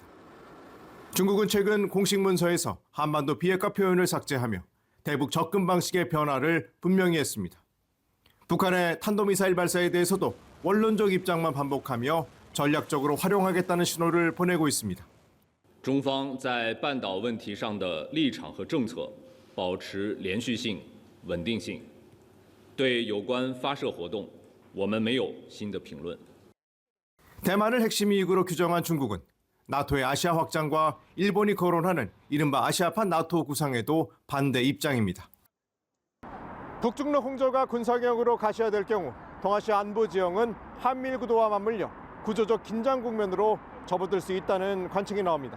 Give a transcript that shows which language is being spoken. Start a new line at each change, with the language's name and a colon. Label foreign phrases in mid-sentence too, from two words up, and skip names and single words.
Korean: 중국은 최근 공식 문서에서 한반도 비핵화 표현을 삭제하며 대북 접근 방식의 변화를 분명히 했습니다. 북한의 탄도미사일 발사에 대해서도 원론적 입장만 반복하며 전략적으로 활용하겠다는 신호를 보내고 있습니다.
Chinese: 中方在半岛问题上的立场和政策保持连续性、稳定性。对有关发射活动，我们没有新的评论。
Korean: 대만을 핵심 이익으로 규정한 중국은 나토의 아시아 확장과 일본이 거론하는 이른바 아시아판 나토 구상에도 반대 입장입니다. 북중러 홍조가 군사격으로 가시화될 경우 동아시아 안보 지형은 한미일 구도와 맞물려 구조적 긴장 국면으로 접어들 수 있다는 관측이 나옵니다.